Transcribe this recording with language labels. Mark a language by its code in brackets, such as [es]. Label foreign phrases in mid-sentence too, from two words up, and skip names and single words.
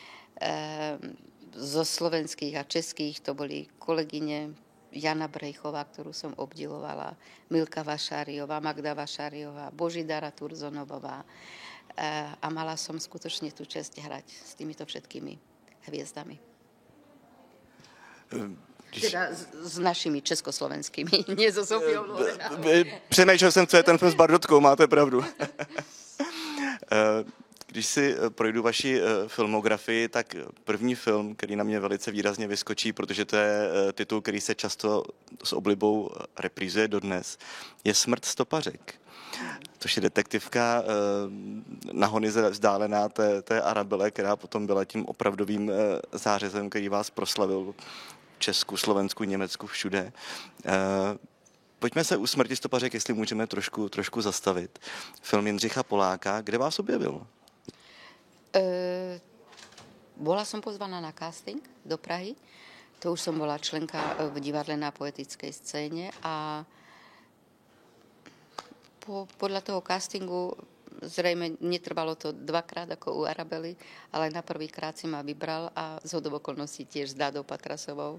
[sk] Zo slovenských a českých to boli kolegyne Jana Brejchová, ktorú som obdivovala, Milka Vašáriová, Magda Vašáriová, Božidara Turzonovová. A mala som skutočne tú česť hrať s týmito všetkými hviezdami. Teda s našimi československými, nie so Sofiou Loren. [cs] Přemýšlel jsem, co je ten film s Bardotkou, máte pravdu. Když si projdu vaši filmografii, tak první film, který na mě velice výrazně vyskočí, protože to je titul, který se často s oblibou reprízuje dodnes, je Smrt stopařek. Což je detektivka na hony vzdálená té Arabele, která potom byla tím opravdovým zářezem, který vás proslavil v Česku, Slovensku, Německu, všude. Pojďme se u Smrti stopařek, jestli můžeme trošku zastavit. Film Jindřicha Poláka, kde vás objevil? [sk] Bola som pozvaná na casting do Prahy. To už som bola členka v divadle na poetickej scéne a podľa toho castingu zrejme netrvalo to dvakrát ako u Arabely, ale na prvýkrát si ma vybral a zhodou okolností tiež s Dádou Patrasovou.